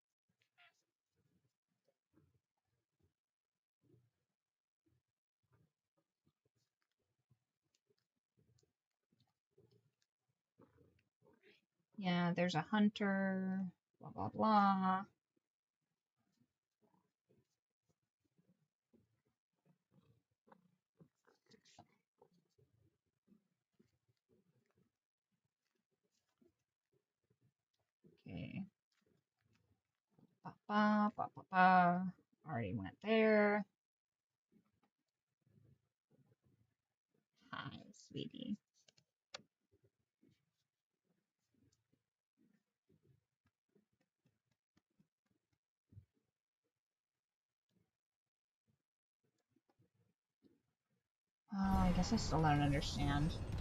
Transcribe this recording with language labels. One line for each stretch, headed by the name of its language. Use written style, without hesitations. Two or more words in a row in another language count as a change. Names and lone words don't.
English: Yeah, there's a hunter. Blah, blah, blah. Okay. Ba, ba, ba, ba, ba. Already went there. Hi, sweetie. I guess I still don't understand.